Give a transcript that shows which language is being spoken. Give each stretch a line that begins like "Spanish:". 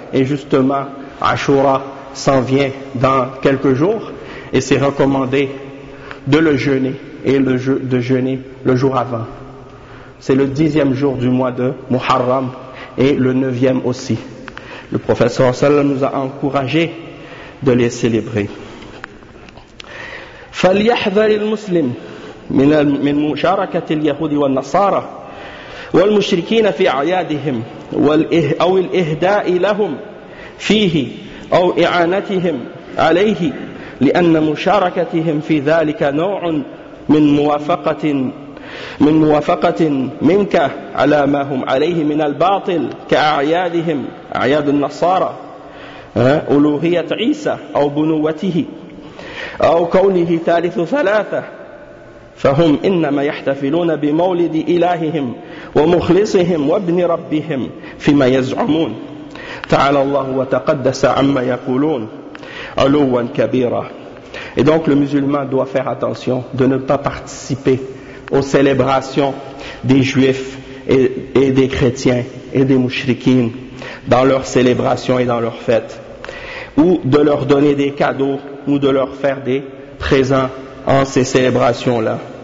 French: Et justement Ashura s'en vient dans quelques jours et c'est recommandé de le jeûner, et de jeûner le jour avant. C'est le 10e jour du mois de Muharram et le 9e aussi. Le professeur sallallahu nous a encouragé de les célébrer.
Arabic: فليحذر المسلم من مشاركة اليهود والنصارى والمشركين في أعيادهم أو الإهداء لهم فيه أو إعانتهم عليه لأن مشاركتهم في ذلك نوع من موافقة منك على ما هم عليه من الباطل كأعيادهم أعياد النصارى ألوهية عيسى أو بنوته أو كونه ثالث ثلاثة فهم إنما يحتفلون بمولد إلههم ومخلصهم وابن ربهم فيما يزعمون تعالى الله وتقدس عما يقولون علوا كبيرا.
French: Et donc le musulman doit faire attention de ne pas participer aux célébrations des juifs et des chrétiens et des mouchriquines dans leurs célébrations et dans leurs fêtes, ou de leur donner des cadeaux ou de leur faire des présents en ces célébrations-là.